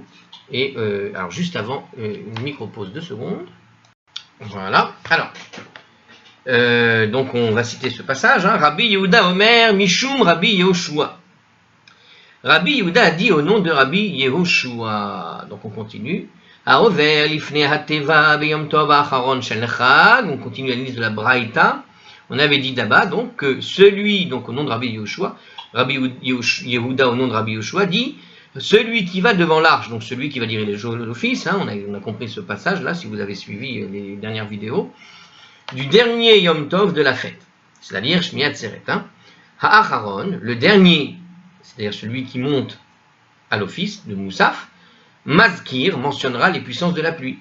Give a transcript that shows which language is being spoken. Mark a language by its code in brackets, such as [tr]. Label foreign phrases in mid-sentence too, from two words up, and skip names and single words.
[fr] Et alors juste avant, une micro-pause 2 secondes. Voilà. Alors, donc on va citer ce passage. Hein. [he] רבי יהודה אומר, משום רבי יהושע. [fr] Rabbi Yehuda a dit au nom de Rabbi Yehoshua. Donc on continue. [he] העובר לפני התיבה ביום טוב האחרון של חג. [fr] On continue l'analyse de la Braïta. On avait dit là-bas donc que celui, donc au nom de Rabbi Yehoshua, Rabbi Yehuda au nom de Rabbi Yehoshua dit celui qui va devant l'arche, donc celui qui va diriger l'office, hein, on a compris ce passage là si vous avez suivi les dernières vidéos, du dernier [he] יום טוב [fr] de la fête, c'est-à-dire Shmini Atzeret, hein, Ha'acharon, le dernier, c'est-à-dire celui qui monte à l'office de Moussaf, Mazkir mentionnera les puissances de la pluie.